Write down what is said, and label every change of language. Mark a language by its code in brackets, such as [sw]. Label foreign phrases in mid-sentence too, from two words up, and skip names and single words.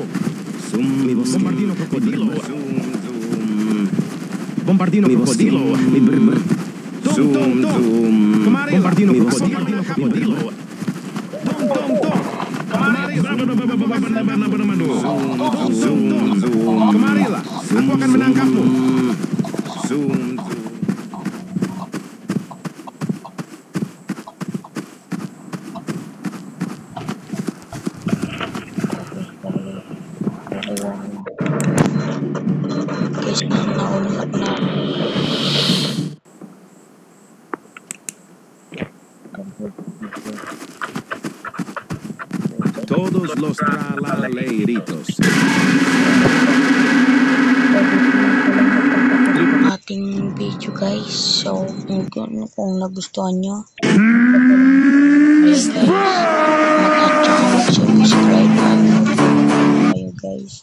[es] Mi bosque. Bombardino crocodilo. Bombardino crocodilo. [id] Kemari. Bombardino crocodilo. Kemarilah. Aku akan menangkapmu. [tl] Guys, naunlak na ako. [es] Todos los tralaleitos. [tl] Ating video guys. So, kung nagustuhan nyo, ayun guys, mag-subscribe kayo guys.